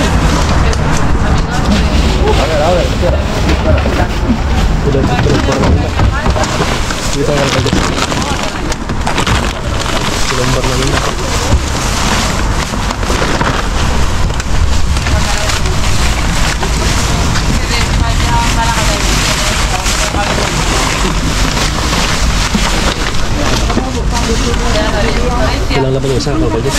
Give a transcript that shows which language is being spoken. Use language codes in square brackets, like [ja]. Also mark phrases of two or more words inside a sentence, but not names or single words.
[es] A ver, espera. [id] Udah kita akan lanjut. Lembar lagi. [tl] Ilang laban yung isa kalau pwede?